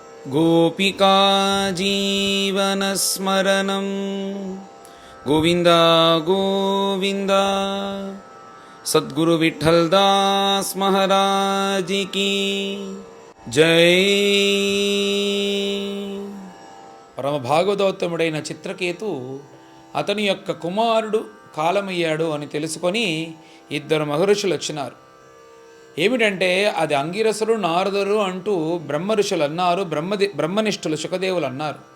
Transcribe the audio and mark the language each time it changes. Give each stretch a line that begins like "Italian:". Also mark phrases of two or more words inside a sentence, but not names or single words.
Sanskrit: गोपिका जीवनस्मरणं गोविन्द गोविन्द।
Hindi: सद्गुरु विठ्ठलदास महाराज की जय।
Telugu: పరమ భాగవతోత్తముడైన చిత్రకేతు అతని యొక్క కుమారుడు కాలమయ్యాడు అని తెలుసుకొని ఇద్దరు మహర్షులు వచ్చినారు. ఏమిటంటే అది అంగిరసుడు నారదుడు అంటూ బ్రహ్మ ఋషులు అన్నారు, బ్రహ్మనిష్ఠులు శుకదేవులు అన్నారు.